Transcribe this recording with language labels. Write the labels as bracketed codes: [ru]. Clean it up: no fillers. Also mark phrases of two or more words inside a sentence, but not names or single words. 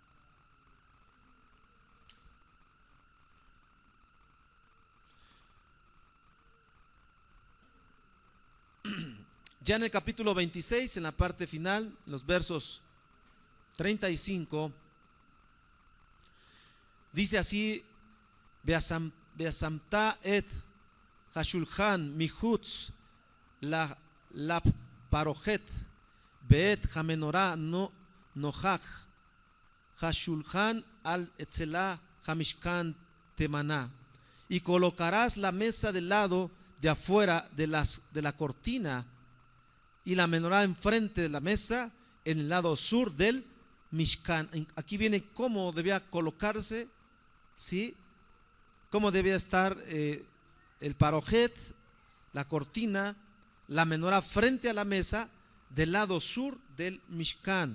[es] Ya en el capítulo 26, en la parte final, los versos 35, dice así: [he] בְּשַׂמְתָּ אֶת הַשֻּׁלְחָן מִחוּץ לַפָּרֹכֶת בְּאֶת הַמְּנֹרָה נֹכַח הַשֻּׁלְחָן עַל אֶצְלָע הַמִּשְׁכָּן תֵּימָנָה. [es] Y colocarás la mesa del lado de afuera de la cortina y la menorá enfrente de la mesa en el lado sur del Mishkan. Aquí viene cómo debía colocarse, ¿sí? Cómo debía estar el parojet, la cortina, la menorá frente a la mesa del lado sur del Mishkan.